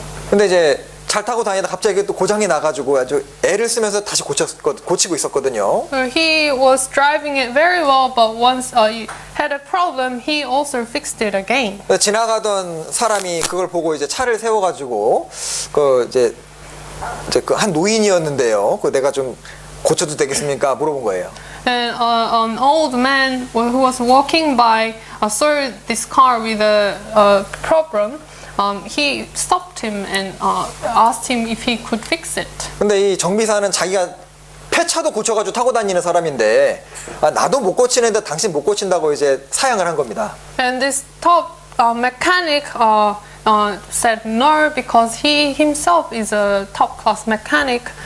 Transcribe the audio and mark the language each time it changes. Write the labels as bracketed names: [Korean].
[Korean] 근데 이제 잘 타고 다니다 갑자기 또 고장이 나가지고 아주 애를 쓰면서 다시 고치고 있었거든요. [English] So he was driving it very well, but once he had a problem, he also fixed it again. [Korean] 지나가던 사람이 그걸 보고 이제 차를 세워가지고 이제 그 한 노인이었는데요. 내가 좀 고쳐도 되겠습니까? 물어본 거예요. [English] And an old man who was walking by saw this car with a problem. He stopped him and asked him if he could fix it. [Korean] 근데 이 정비사는 자기가 폐차도 고쳐가지고 타고 다니는 사람인데 나도 못 고치는데 당신 못 고친다고 이제 사양을 한 겁니다. [English] And this top mechanic said no because he himself is a top class mechanic.